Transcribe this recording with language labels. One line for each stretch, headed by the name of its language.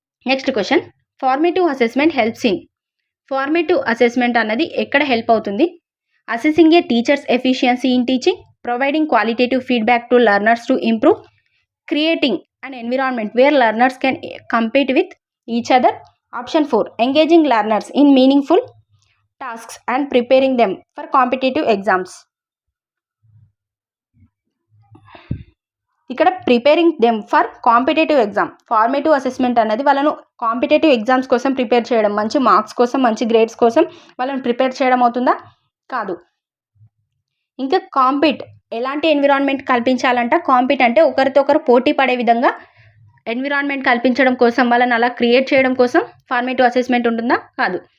English: Next question, formative assessment helps in.
Telugu: Formative assessment అన్నది ఎక్కడ help అవుతుంది?
English: Assessing a teachers efficiency in teaching, providing qualitative feedback to learners to improve, creating an environment where learners can compete with each other. Option 4, engaging learners in meaningful tasks and preparing them for competitive exams.
Telugu: ఇక్కడ
English: Preparing them for competitive exam.
Telugu: Formative assessment అనేది వాళ్ళను competitive exams కోసం prepare చేయడం, మంచి marks కోసం, మంచి grades కోసం వాళ్ళని ప్రిపేర్ చేయడం అవుతుందా? కాదు. ఇంకా కాంపిట్ ఎలాంటి ఎన్విరాన్మెంట్ కల్పించాలంట? కాంపిట్ అంటే ఒకరితో ఒకరు పోటీ పడే విధంగా ఎన్విరాన్మెంట్ కల్పించడం కోసం, వాళ్ళని అలా క్రియేట్ చేయడం కోసం ఫార్మేటివ్ అసెస్మెంట్ ఉంటుందా? కాదు.